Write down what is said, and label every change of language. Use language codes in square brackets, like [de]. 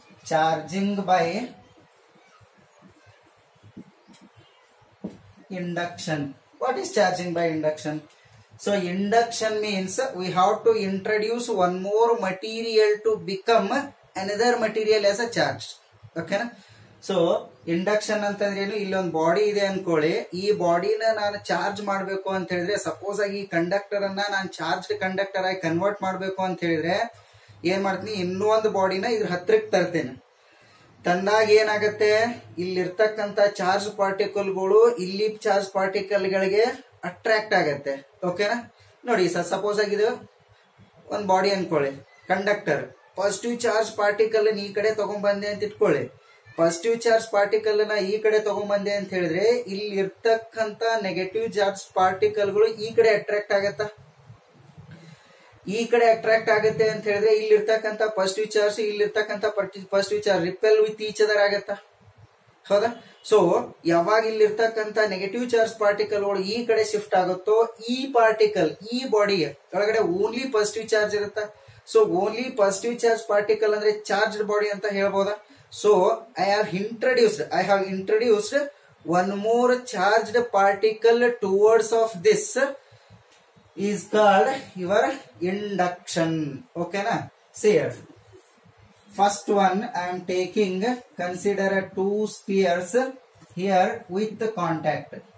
[en] Charging by induction. What is charging by induction? So induction means we have to introduce one more material to become another material as a charge. Okay na? So induction [kn] ಅಂತಂದ್ರೆ ಏನು, ಇಲ್ಲಿ ಒಂದು body ಇದೆ ಅನ್ಕೊಳ್ಳಿ, ಈ ಬಾಡಿನ ನಾನು charge ಮಾಡಬೇಕು ಅಂತ ಹೇಳಿದ್ರೆ, ಸಪೋಸ್ ಆಗಿ ಈ ಕಂಡಕ್ಟರ್ ಅನ್ನ ನಾನು ಚಾರ್ಜ್ಡ್ ಕಂಡಕ್ಟರ್ ಆಗಿ ಕನ್ವರ್ಟ್ ಮಾಡಬೇಕು ಅಂತ ಹೇಳಿದ್ರೆ ಏನ್ ಮಾಡ್ತೀನಿ, ಇನ್ನೂ ಒಂದು ಬಾಡಿನ ಇದ್ರ ಹತ್ರಕ್ಕೆ ತರ್ತೇನೆ. ತಂದಾಗ ಏನಾಗತ್ತೆ, ಇಲ್ಲಿರ್ತಕ್ಕಂಥ ಚಾರ್ಜ್ ಪಾರ್ಟಿಕಲ್ಗಳು ಇಲ್ಲಿ ಚಾರ್ಜ್ ಪಾರ್ಟಿಕಲ್ ಗಳಿಗೆ ಅಟ್ರಾಕ್ಟ್ ಆಗತ್ತೆ. ಓಕೆನಾ? ನೋಡಿ ಸಪೋಸ್ ಆಗಿದೆ ಒಂದು ಬಾಡಿ ಅನ್ಕೊಳ್ಳಿ, ಕಂಡಕ್ಟರ್, ಪಾಸಿಟಿವ್ ಚಾರ್ಜ್ ಪಾರ್ಟಿಕಲ್ ಈ ಕಡೆ ತಗೊಂಡ್ಬಂದೆ ಅಂತ ಇಟ್ಕೊಳ್ಳಿ. ಪಾಸಿಟಿವ್ ಚಾರ್ಜ್ ಪಾರ್ಟಿಕಲ್ ನ ಈ ಕಡೆ ತಗೊಂಡ್ಬಂದೆ ಅಂತ ಹೇಳಿದ್ರೆ ಇಲ್ಲಿ ಇರ್ತಕ್ಕಂಥ ನೆಗೆಟಿವ್ ಚಾರ್ಜ್ ಪಾರ್ಟಿಕಲ್ಗಳು ಈ ಕಡೆ ಅಟ್ರಾಕ್ಟ್ ಆಗತ್ತ. ಈ ಕಡೆ ಅಟ್ರಾಕ್ಟ್ ಆಗುತ್ತೆ ಅಂತ ಹೇಳಿದ್ರೆ ಇಲ್ಲಿರ್ತಕ್ಕಂಥ ಪಾಸಿಟಿವ್ ಚಾರ್ಜ್ ಇಲ್ಲಿರ್ತಕ್ಕಂಥ positive charge [en] repel with each other [kn] ಆಗತ್ತ. ಹೌದಾ? ಸೊ ಯಾವಾಗ ಇಲ್ಲಿರ್ತಕ್ಕಂಥ ನೆಗೆಟಿವ್ ಚಾರ್ಜ್ ಪಾರ್ಟಿಕಲ್ಗಳು ಈ ಕಡೆ ಶಿಫ್ಟ್ ಆಗುತ್ತೋ, ಈ ಪಾರ್ಟಿಕಲ್ ಈ ಬಾಡಿ ಒಳಗಡೆ ಓನ್ಲಿ ಪಾಸಿಟಿವ್ ಚಾರ್ಜ್ ಇರುತ್ತ. So only positive charge particle ಅಂದ್ರೆ ಚಾರ್ಜ್ಡ್ ಬಾಡಿ ಅಂತ ಹೇಳ್ಬೋದಾ? [en] So I have introduced one more charged particle towards of this is called your induction. Okay na? See here. First one I am taking, consider two spheres here with the contact.